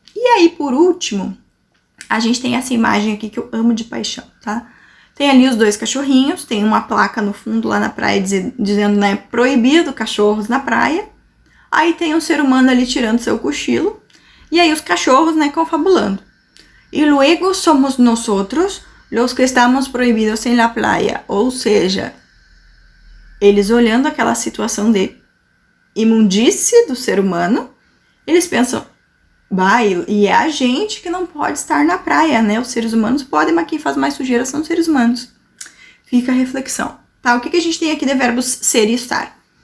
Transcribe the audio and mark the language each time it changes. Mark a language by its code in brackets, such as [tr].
[pt] E aí, por último, a gente tem essa imagem aqui que eu amo de paixão, tá? Tem ali os 2 cachorrinhos, tem uma placa no fundo lá na praia dizendo, né, proibido cachorros na praia. Aí tem um ser humano ali tirando seu cochilo. E aí os cachorros, né, confabulando. [es] E luego somos nosotros los que estamos proibidos en la playa. [pt] Ou seja, eles olhando aquela situação de imundície do ser humano, eles pensam, e é a gente que não pode estar na praia, né? Os seres humanos podem, mas quem faz mais sujeira são os seres humanos. Fica a reflexão, tá? O que a gente tem aqui de verbos ser e estar?